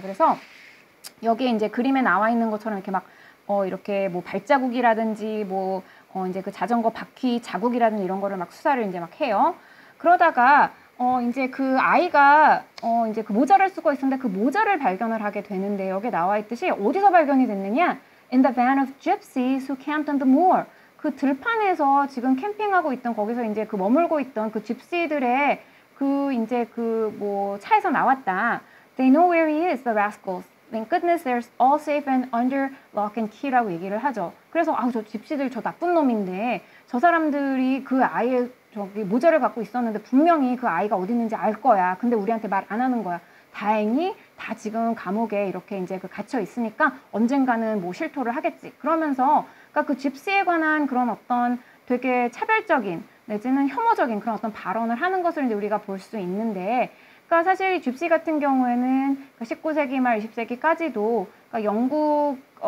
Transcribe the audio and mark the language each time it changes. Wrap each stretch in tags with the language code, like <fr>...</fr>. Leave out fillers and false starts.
<ko>그래서 여기에 이제 그림에 나와 있는 것처럼 이렇게 막 이렇게 뭐 발자국이라든지 뭐 이제 그 자전거 바퀴 자국이라든지 이런 거를 막 수사를 이제 막 해요. 그러다가 이제 그 아이가 이제 그 모자를 쓰고 있었는데 그 모자를 발견을 하게 되는데, 여기에 나와 있듯이 어디서 발견이 됐느냐?</ko> <en>In the van of gypsies who camped on the moor.</en> <ko>그 들판에서 지금 캠핑하고 있던, 거기서 이제 그 머물고 있던 그 집시들의 그 이제 그 뭐 차에서 나왔다.</ko> <en>They know where he is, the rascals. Thank goodness they're all safe and under lock and key라고</en> <ko>얘기를 하죠. 그래서 저 집시들 저 나쁜 놈인데 저 사람들이 그 아이의 저기 모자를 갖고 있었는데 분명히 그 아이가 어디 있는지 알 거야. 근데 우리한테 말 안 하는 거야. 다행히 다 지금 감옥에 이렇게 이제 그 갇혀 있으니까 언젠가는 뭐 실토를 하겠지. 그러면서 그러니까 그 집시에 관한 그런 어떤 되게 차별적인 내지는 혐오적인 그런 어떤 발언을 하는 것을 이제 우리가 볼 수 있는데, 그러니까 사실 집시 같은 경우에는 19세기 말 20세기까지도 그러니까 영국</ko>